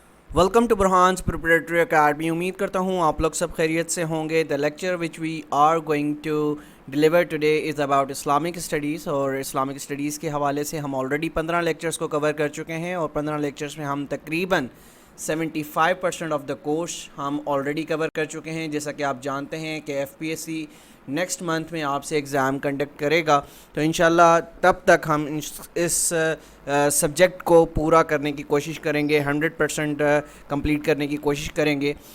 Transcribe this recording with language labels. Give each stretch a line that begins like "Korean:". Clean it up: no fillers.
English: Welcome to Burhan's preparatory academy.
Urdu: امید کرتا ہوں آپ لوگ سب خیریت سے ہوں گے.
English: The lecture which we are going to deliver today is about Islamic studies.
Urdu: اور اسلامک اسٹڈیز کے حوالے سے ہم آلریڈی 15 لیکچرز کو کور کر چکے ہیں, اور 15 لیکچرز میں ہم تقریباً 75% آف دا کورس ہم آلریڈی کور کر چکے ہیں. جیسا کہ آپ جانتے ہیں کہ F P S C next month میں آپ سے ایگزام کنڈکٹ کرے گا, تو انشاءاللہ تب تک ہم اس سبجیکٹ کو پورا کرنے کی کوشش کریں گے, 100% کمپلیٹ کرنے کی کوشش کریں گے.